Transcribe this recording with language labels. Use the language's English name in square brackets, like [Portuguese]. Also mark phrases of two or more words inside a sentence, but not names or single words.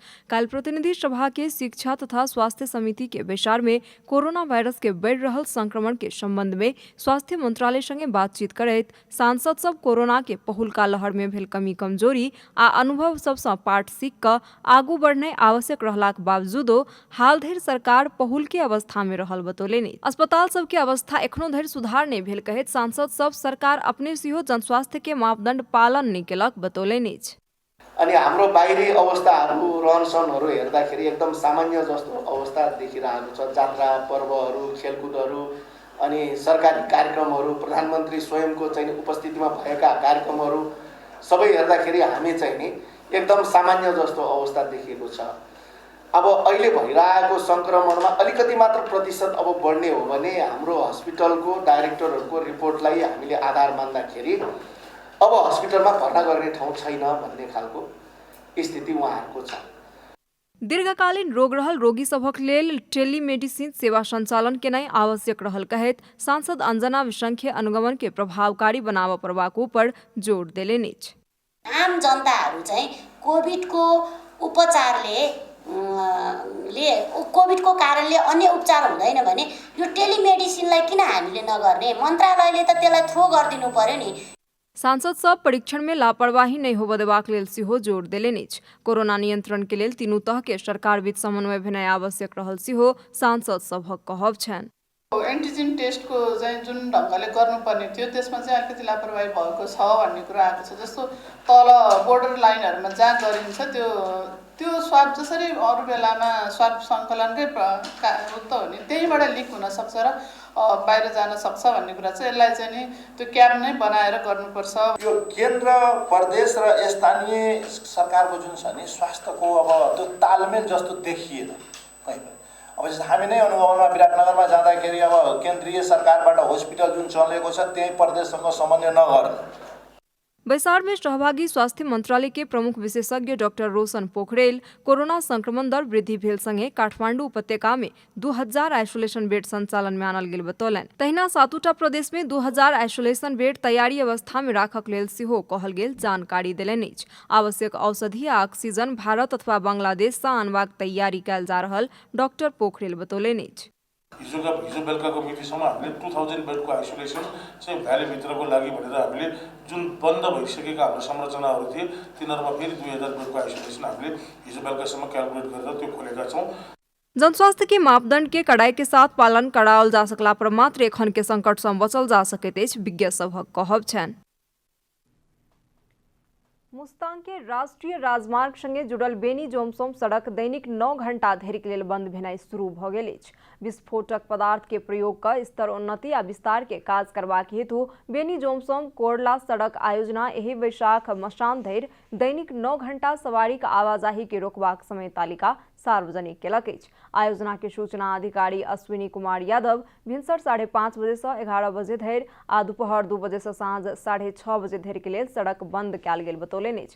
[Maithili] काल्हि प्रतिनिधि सभा के शिक्षा तथा स्वास्थ्य समिति के बैसार में कोरोना वायरस के बढ़ि रहल संक्रमण के संबंध में स्वास्थ्य मंत्रालय संगे बातचीत करैत सांसद सब कोरोना के पहिलुका लहर में भेल कमी कमजोरी आ अनुभव सबसँ पाठ सीख कऽ आगू बढ़नाइ आवश्यक रहलाक बावजूदो हाल धरि सरकार पहिलुके अवस्था में रहल बतौलनि। अस्पताल सब के अवस्था एखनो धरि सुधार नहीं भेल कहैत सांसद सब सरकार अपने सेहो जनस्वास्थ्य के मापदण्ड पालन नहीं केलक बतौलनि अछि। [Nepali] अनि हाम्रो बाहिरी अवस्थाहरू रहनसहनहरू हेर्दाखेरि एकदम सामान्य जस्तो अवस्था देखिरहेको छ। जात्रा, पर्वहरू, खेलकुदहरू अनि सरकारी कार्यक्रमहरू प्रधानमन्त्री स्वयंको चाहिँ उपस्थितिमा भएका कार्यक्रमहरू सबै हेर्दाखेरि हामी चाहिँ नि एकदम सामान्य जस्तो अवस्था देखिएको छ। अब अहिले भइरहेको सङ्क्रमणमा अलिकति मात्र प्रतिशत अब बढ्ने हो भने हाम्रो हस्पिटलको डाइरेक्टरहरूको रिपोर्टलाई हामीले आधार मान्दाखेरि अब हस्पिटलमा भर्ना गर्ने ठाउँ छैन भन्ने खालको स्थिति उहाँहरूको छ। [Maithili] दीर्घकालीन रोग रहल रोगी सभक लेल टेलीमेडिसिन सेवा सञ्चालन केनाइ आवश्यक रहल कहैत सांसद अंजना विसंख्य अनुगमन के प्रभावकारी बनाव परबाको पर जोड देलेनि। [Nepali] आम जनताहरू चाहिँ कोभिडको उपचारले कोभिडको कारणले अन्य उपचार हुँदैन भने यो टेलिमेडिसिनलाई किन हामीले नगर्ने? मन्त्रालयले त त्यसलाई थ्रो गरिदिनु पर्यो नि। [Maithili] सांसद सब परीक्षण में लापरवाही नहीं होबय देबाक लेल सेहो जोर देलनि। कोरोना नियंत्रण के लेल तीनू तह के सरकार बीच समन्वय भेनाइ आवश्यक रहल सेहो सांसद सभक कहब छन्। [Nepali] एन्टिजेन टेस्टको चाहिँ जुन ढङ्गले गर्नुपर्ने थियो त्यसमा चाहिँ अलिकति लापरवाही भएको छ भन्ने कुरा आएको छ। जस्तो तल बोर्डर लाइनहरूमा जहाँ गरिन्छ त्यो स्वाब जसरी अरू बेलामा स्वाब सङ्कलनकै उक्त हो नि त्यहीबाट लिक हुनसक्छ र बाहिर जान सक्छ भन्ने कुरा चाहिँ यसलाई चाहिँ नि त्यो क्याब नै बनाएर गर्नुपर्छ। यो केन्द्र प्रदेश र स्थानीय सरकारको जुन छ नि स्वास्थ्यको अब त्यो तालमेल जस्तो देखिएन कहीँ पनि। अब जस्तो हामी नै अनुभवमा विराटनगरमा जाँदाखेरि अब केन्द्रीय सरकारबाट हस्पिटल जुन चलेको छ त्यही प्रदेशसँग समन्वय नगर्नु। [Maithili] बैसार में सहभागी स्वास्थ्य मंत्रालय के प्रमुख विशेषज्ञ डॉक्टर रोशन पोखरेल कोरोना संक्रमण दर वृद्धि भेल संगे काठमाडौँ उपत्यका में 2000 आइसोलेशन बेड संचालन में आनल गेल बतौलन। तहिना 7टा प्रदेश में 2000 आइसोलेशन बेड तैयारी अवस्था में राखक लेल सेहो कहल गेल जानकारी देलनि। आवश्यक औषधि आ ऑक्सीजन भारत अथवा बांग्लादेश से आनबाक तैयारी कयल जा रहल डॉक्टर पोखरेल बतौलनि। [Nepali] हिजो बेलुकाको मितिसम्म हामीले 2000 बेडको आइसोलेसन चाहिँ भ्यालीभित्रको लागि भनेर हामीले जुन बन्द भइसकेका हाम्रो संरचनाहरू थिए तिनीहरूमा फेरि 2000 बेडको आइसोलेसन हामीले हिजो बेलुकासम्म क्यालकुलेट गरेर त्यो खोलेका छौँ। [Maithili] जनस्वास्थ्य के मापदंड के कड़ाई के साथ पालन कराओल जा सकला पर मात्र एखन के संकट सँ बचल जा सकैत अछि विज्ञ सभक कहब छनि। मुस्ताङ के राष्ट्रीय राजमार्ग संगे जुड़ल बेनी जोमसोम सड़क दैनिक 9 घंटा धरिक लेल बंद भेनाइ शुरू भ गेल अछि। विस्फोटक पदार्थ के प्रयोग क स्तर उन्नति आ विस्तार के काज करबाक हेतु बेनी जोमसोम कोरला सड़क आयोजना एहि वैशाख मसान धरि दैनिक 9 घंटा सवारीक आवाजाही के रोकबाक समय तालिका सार्वजनिक केलक अछि। आयोजना के सूचना अधिकारी अश्विनी कुमार यादव भिनसर 5:30 बजे से 11 बजे धरि आ दुपहर 2 बजे से साँझ 6:30 बजे धरि के लेल सड़क बंद कयल गेल बतौलनि अछि।